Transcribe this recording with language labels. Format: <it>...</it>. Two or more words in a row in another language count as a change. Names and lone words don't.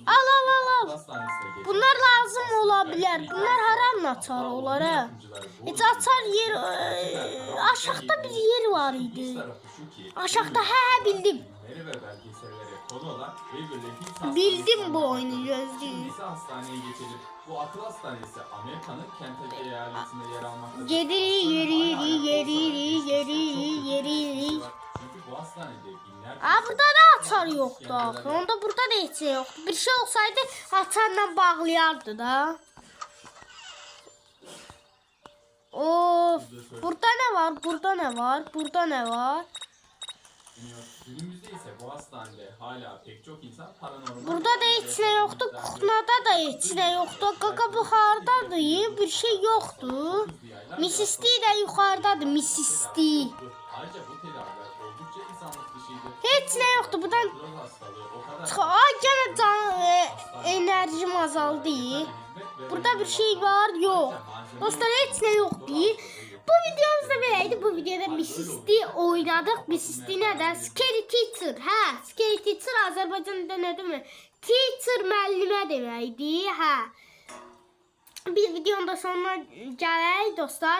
<az>Al. Bunlar lazım ola bilər. Bunlar haranın açarı olar, hə? Heç açar yer, aşağıda bir yer var idi. Aşağıda, hə, bildim. Bildim bu oyunu, gözlüyüm.</az> <tr>Neyse hastaneye geçelim. Bu akıl hastanesi Amerika'nın Kentucky eyaletinde yer almaktadır. Yeri. Çünkü bu hastanede binlerce</tr> <az>Aa, burada da açar yoxdur axı. Onda burada da heç şey yoxdur. Bir şey olsaydı açarla bağlayardı da. Of,</az> <tr>burada ne var? Burada ne var? Burada ne var? Günümüzde ise bu hastanede hala pek çok insan paranormal...</tr> <az>Burada da heç nə yoxdur. Kuxnada da heç nə yoxdur. Qaqa bu hardadır? Bir şey yoxdur. Mrs. T də yuxarıdadır. Mrs. T.</az> <tr>Ayrıca bu tedaviler oldukça insanlık dışıydı.</tr> <az>Heç nə yoxdur. Buradan</az> <tr>Ruh hastalığı o kadar... ay gene enerjim azaldı. Burada bir şey var, yok.</tr> <az>Dostlar heç nə yoxdur.</az> <tr>Bu videomuz da böyleydi.</tr> <az>Bu videoda Mrs. T oynadık. Mrs. T nədir? Scary Teacher. Hə, Scary Teacher Azərbaycanda nə demə? teacher müəllimə deməkdir. Hə. Bir videonun da sonuna gələk dostlar.</az>